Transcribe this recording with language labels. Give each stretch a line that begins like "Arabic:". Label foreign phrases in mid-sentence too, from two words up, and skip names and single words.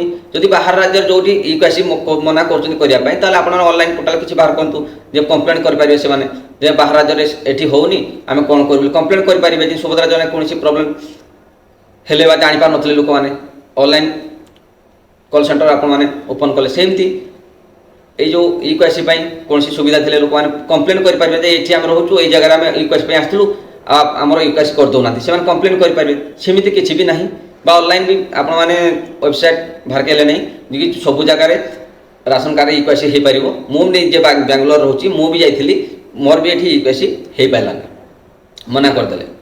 Odia: ଯଦି ବାହାର ରାଜ୍ୟରେ ଯେଉଁଠି ଇକ୍ୟୁଆଇସି ମନା କରୁଛନ୍ତି କରିବା ପାଇଁ ତାହେଲେ ଆପଣ ଅନଲାଇନ୍ ପୋର୍ଟାଲ କିଛି ବାହାର କରନ୍ତୁ ଯେ କମ୍ପ୍ଲେନ୍ କରିପାରିବେ ସେମାନେ ଯେ ବାହାର ରାଜ୍ୟରେ ଏଠି ହେଉନି ଆମେ କ'ଣ କରିବୁ ବୋଲି କମ୍ପ୍ଲେନ୍ କରିପାରିବେ। ଯେ ସୁଭଦ୍ରା ଯୋଜନା କୌଣସି ପ୍ରୋବ୍ଲେମ୍ ହେଲେ ବା ଜାଣିପାରୁନଥିଲେ ଲୋକମାନେ ଅନଲାଇନ୍ କଲ୍ ସେଣ୍ଟର ଆପଣମାନେ ଓପନ୍ କଲେ, ସେମିତି ଏଇ ଯେ ଇକ୍ୟୁଆଇସି ପାଇଁ କୌଣସି ସୁବିଧା ଥିଲେ ଲୋକମାନେ କମ୍ପ୍ଲେନ୍ କରିପାରିବେ ଯେ ଏଠି ଆମେ ରହୁଛୁ ଏଇ ଜାଗାରେ ଆମେ ଇକ୍ୟୁଆଇସି ପାଇଁ ଆସିଥିଲୁ ଆମର ଇକ୍ୟୁଆଇସି କରିଦେଉନାହାନ୍ତି, ସେମାନେ କମ୍ପ୍ଲେନ୍ କରିପାରିବେ। ସେମିତି କିଛି ବି ନାହିଁ, ବା ଅନଲାଇନ୍ ବି ଆପଣମାନେ ୱେବସାଇଟ୍ ବାହାର କଲେ ନାହିଁ ଯେ ସବୁ ଜାଗାରେ ରାସନ କାର୍ଡ଼ ଇକ୍ୟୁଆଇସି ହୋଇପାରିବ। ମୁଁ ନିଜେ ବାଙ୍ଗାଲୋର ରହୁଛି, ମୁଁ ବି ଯାଇଥିଲି, ମୋର ବି ଏଠି ଇକ୍ୟୁଆଇସି ହୋଇପାରିଲାନି, ମନା କରିଦେଲେ।